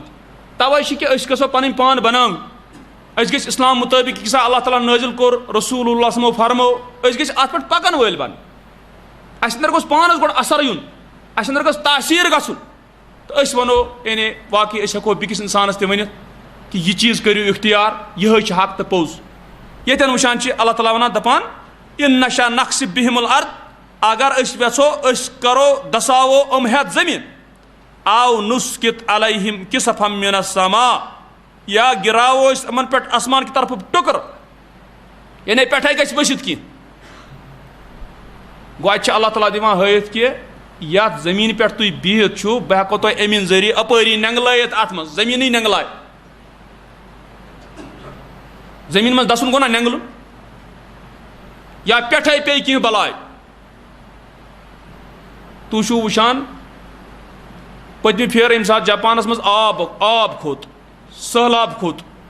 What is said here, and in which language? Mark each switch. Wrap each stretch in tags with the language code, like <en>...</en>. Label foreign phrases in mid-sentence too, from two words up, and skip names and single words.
<ks>تہِ توے چھِ کہِ أسۍ گژھو پَنٕنۍ پان بناوٕنۍ أسۍ گٔژھۍ اِسلام مُطٲبِق یہِ سا اللہ تعالیٰ نٲزِل کوٚر رسوٗل اللہ سمو فرمو أسۍ گٔژھۍ اَتھ پٮ۪ٹھ پَکن وٲلۍ بنٕنۍ اَسہِ اندر گوٚژھ پانَس گۄڈٕ اثر یُن اَسہِ اندر گژھِ تاثیٖر گژھُن تہٕ أسۍ وَنو یعنی باقٕے أسۍ ہٮ۪کو بیٚکِس اِنسانَس تہِ ؤنِتھ کہِ یہِ چیٖز کٔرِو اِختیار یِہوے چھِ حق تہٕ پوٚز ییٚتٮ۪ن وٕچھان چھِ اللہ تعالیٰ وَنان دَپان</ks> <ar>اِن نشا نقصِ بِہِم الارض</ar> <ks>اگر أسۍ یژھو أسۍ کرو دساوو یِم ہٮ۪تھ زٔمیٖن آو</ks> <ar>نُسکِت علیہم کِسفم من السما</ar> <ks>یا گِراوو أسۍ یِمن پٮ۪ٹھ آسمان کہِ طرفہٕ ٹُکر یعنی پٮ۪ٹھے گژھِ ؤسِتھ کینٛہہ گوٚو اَتہِ چھِ اللہ تعالیٰ دِوان ہٲیِتھ کہِ یتھ زٔمیٖنہِ پٮ۪ٹھ تُہۍ بِہِتھ چھُو بہٕ ہٮ۪کو تۄہہِ اَمہِ ذٔریعہٕ اَپٲری نٮ۪نٛگلٲیِتھ اَتھ منٛز زٔمیٖنٕے نٮ۪نٛگلاے زٔمیٖن منٛز دَسُن گوٚو نا نٮ۪نٛگلُن یا پٮ۪ٹھے پیٚیہِ کینٛہہ بلاے تُہۍ چھِو وٕچھان پٔتمہِ پھیرٕ ییٚمہِ ساتہٕ جاپانس منٛز آب کھوٚت سہلاب کھوٚت</ks>